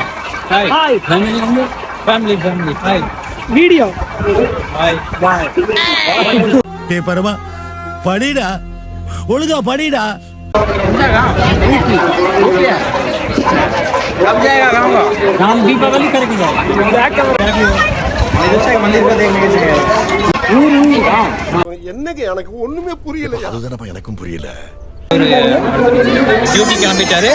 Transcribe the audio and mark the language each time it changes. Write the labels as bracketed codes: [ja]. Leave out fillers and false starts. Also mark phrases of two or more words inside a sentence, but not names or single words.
[en] Hi hi family family hi video hi bye. [ta] டேய் பரமா, படிடா, ஒழுங்கா படிடா. [hi] हम दीपावली करेंगे। मंदिर को देखने के लिए [ta] என்னங்க எனக்கு ஒண்ணுமே புரியல. அதுதானப்பா எனக்கும் புரியல. டியூட்டி கிளம்பிட்டாரு.